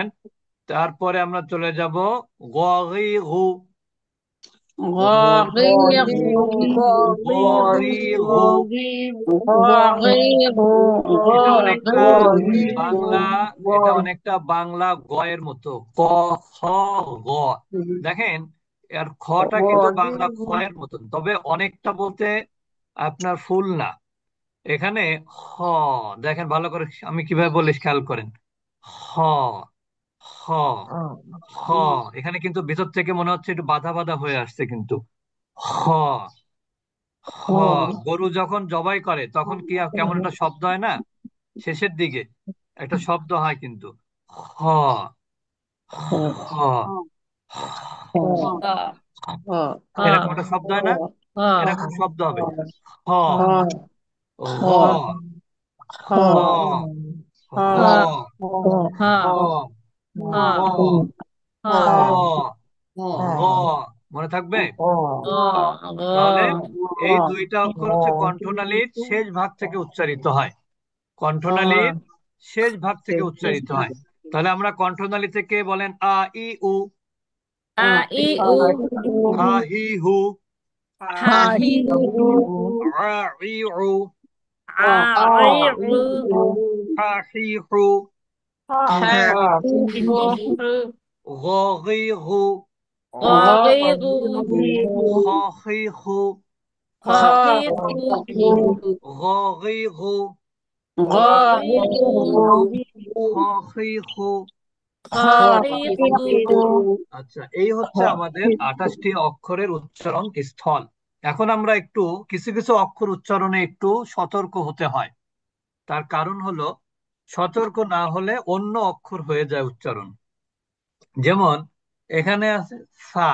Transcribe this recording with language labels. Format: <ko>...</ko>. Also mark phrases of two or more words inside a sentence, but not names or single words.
<bn>তারপরে আমরা চলে যাব গগিগু। গগিগু, এটা অনেকটা বাংলা, এটা অনেকটা বাংলা গয়ের মতো, ক খ গ। দেখেন, আর খটা কিন্তু বাংলা খয়ের মতন, তবে অনেকটা বলতে আপনার ফুল না। এখানে হ, দেখেন ভালো করে আমি কিভাবে বলি, খেয়াল করেন। হ, হ, হ। এখানে কিন্তু ভিতর থেকে মনে হচ্ছে একটু বাধা বাধা হয়ে আসছে, কিন্তু হ, হ। গরু যখন জবাই করে তখন কি কেমন একটা শব্দ হয় না, শেষের দিকে একটা শব্দ হয় কিন্তু, হ, হ, এরকম একটা শব্দ হয় না, এরকম শব্দ হবে। হ, গ, খ, গ, হ, গ, খ, গ। মনে থাকবে? তাহলে এই দুইটা অক্ষর হচ্ছে কণ্ঠনালীর শেষ ভাগ থেকে উচ্চারিত হয়, কণ্ঠনালীর শেষ ভাগ থেকে উচ্চারিত হয়। তাহলে আমরা কণ্ঠনালী থেকে বলেন, আ ই উ, হা হি হু, আ ই উ, হা হি হু, গ গি গু, খ হি হু, গ গি গু, খ হি হু,</bn> <ar>خافض</ar> <bn>আচ্ছা, এই হচ্ছে আমাদের 28টি অক্ষরের উচ্চারণ স্থল। এখন আমরা একটু কিছু কিছু অক্ষর উচ্চারণে একটু সতর্ক হতে হয়। তার কারণ হলো, সতর্ক না হলে অন্য অক্ষর হয়ে যায় উচ্চারণ। যেমন এখানে আছে সা।</bn>